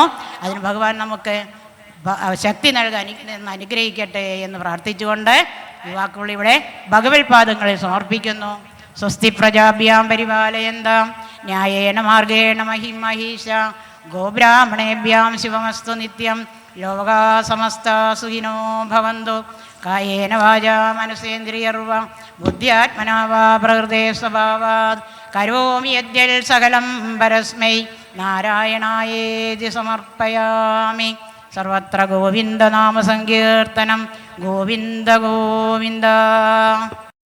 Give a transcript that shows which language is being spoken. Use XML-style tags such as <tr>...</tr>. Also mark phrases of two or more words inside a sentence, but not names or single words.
<ml>അതിന് ഭഗവാൻ നമുക്ക് ശക്തി നൽകാൻ അനുഗ്രഹിക്കട്ടെ എന്ന് പ്രാർത്ഥിച്ചുകൊണ്ട് യുവാക്കൾ ഇവിടെ ഭഗവത്പാദങ്ങളിൽ സമർപ്പിക്കുന്നു.</ml> <sa>സ്വസ്തി പ്രജാഭ്യാം പരിപാലയന്താം ന്യായേന മാർഗേണ മഹിമഹീഷ ഗോബ്രാഹ്മണേഭ്യാം ശിവമസ്തു നിത്യം ലോകാ സമസ്ത സുഖിനോ ഭവന്തു. കായേന വാചാ മനസേന്ദ്രിയർവ ബുദ്ധ്യാത്മനാ വാ പ്രകൃതേ സ്വഭാവാത് കരോമി യദ്യൽ സകലം പരസ്മൈ നാരായണായേതി സമർപ്പയാമി.</sa> <ml>സർവത്ര ഗോവിന്ദനാമസങ്കീർത്തനം. ഗോവിന്ദ ഗോവിന്ദ.</ml>